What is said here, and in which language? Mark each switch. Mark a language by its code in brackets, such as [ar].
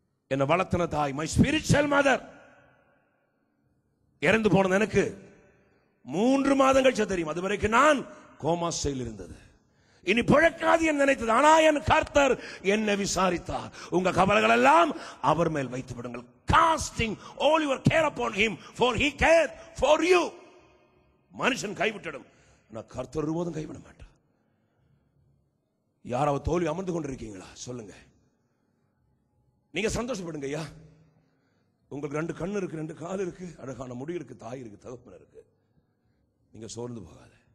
[ta] என்ன வளர்த்தன தாய், [en] my spiritual mother, [ta] இறந்து போனது எனக்கு 3 மாதம் கழிச்சு தெரியும். அது வரைக்கும் நான் கோமா ஸ்டைல் இருந்தது. இனி பிழைக்காது என்று நினைத்தது. ஆனா என் கர்த்தர் என்னை விசாரித்தார். உங்க கவலைகள் எல்லாம் அவர் மேல் வைத்து விடுங்கள். [en] Casting all your care upon him, for he cared for you. [ta] மனுஷன் கைவிட்டிடும், நான் கர்த்தர் ஒருபோதும் கைவிட மாட்டார். யாராவது தோல்வி அமர்ந்து கொண்டிருக்கீங்களா? சொல்லுங்க. நீங்க சந்தோஷப்படுங்க ஐயா. உங்களுக்கு 2 கண்ணு இருக்கு, 2 கால் இருக்கு, அழகான முடி இருக்கு, தாய் இருக்கு, தகப்பன் இருக்கு. நீங்க சோர்ந்து போகாத.